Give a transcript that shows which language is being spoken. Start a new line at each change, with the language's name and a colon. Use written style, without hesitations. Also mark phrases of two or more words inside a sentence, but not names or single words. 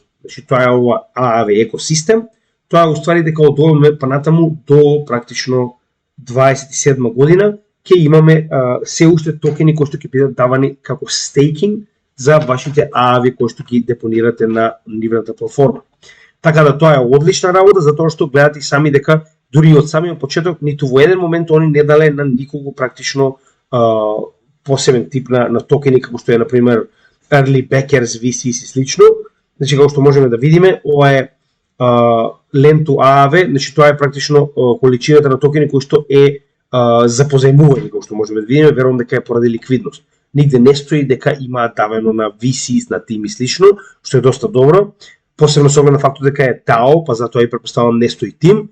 Macedonian: Значи тоа е ова ААВ екосистем, тоа е уствари дека од овој момент па натаму до практично 27 година ќе имаме се уште токени кои што ќе бидат давани како стейкинг за вашите ААВ кои што ги депонирате на нивната платформа. Така да тоа е одлична работа, затоа што гледате и сами дека дури од самиот почеток ниту во еден момент они не дале на никого практично посебен тип на токени како што е на пример
English: early backers,
Macedonian: VCs и слично. Значи како што можеме да видиме, ова е
English: lend to AAV,
Macedonian: значи тоа е практично количината на токени кои што е за позајмување, како што можеме да видиме, верувам дека е поради ликвидност. Нигде не стои дека има давено на VCs, на тим и слично, што е доста добро. Посебно со оглед на фактот дека е DAO, па затоа и претпоставувам не стои тим.